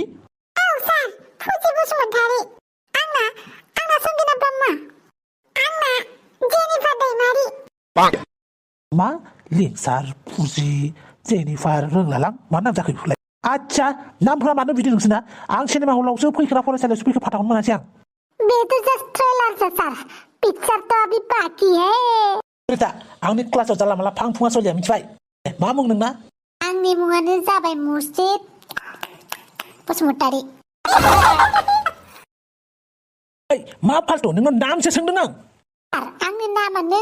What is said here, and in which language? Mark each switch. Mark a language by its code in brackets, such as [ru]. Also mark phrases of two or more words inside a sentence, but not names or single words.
[brx] औ सार फुजि बसुमतारी आंना संगिना ब्रह्म आंना जेनिफार दैमारी मा लिंसार फुजि जेनिफार रोंलालां मा नाम जाखो बेखौलाय आच्छा नामफोरा मानो बिदि नोंसोरना आं सिनेमा हलावसो फैग्रा फरायसालियावसो फैखो फाथाखौनो मोनासै आं [hi] बेथ' [en] just trailer [hi] सर पिक्चर तो अभी बाकी है [brx] रिता आंनि क्लासाव जाला माला फां फुङा सलिया मिथिबाय मा मुं नोंना आंनि मुङानो जाबाय मुर्शिद बसुमतारी ओइ मा फाल्टु नोंनाव नामसो सोंदों आं सार आंनि नामानो